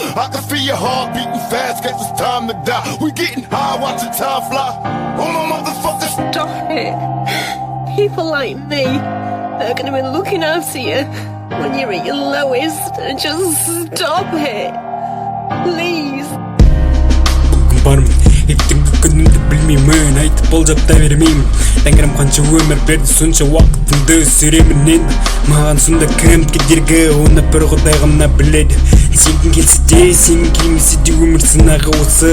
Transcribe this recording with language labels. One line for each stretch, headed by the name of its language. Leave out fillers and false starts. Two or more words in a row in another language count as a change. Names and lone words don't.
English: I can feel your heart beating fast. Guess it's time to die. We getting high, watch the time fly. Oh my motherfucker. Stop it. People like me are gonna be looking after you when you're at your lowest. Just stop it, please.
Kazakh: Ертеңгі күнімді білмеймін, айтып болжап та бермеймін. Тәңірім қанша өмір берді, сонша уақытымды сүремін енді. Маған сонда кім кедергі, оны бір Құдай ғана біледі. Сенгің келсе де, сенің келмесе де өмір сынағы осы.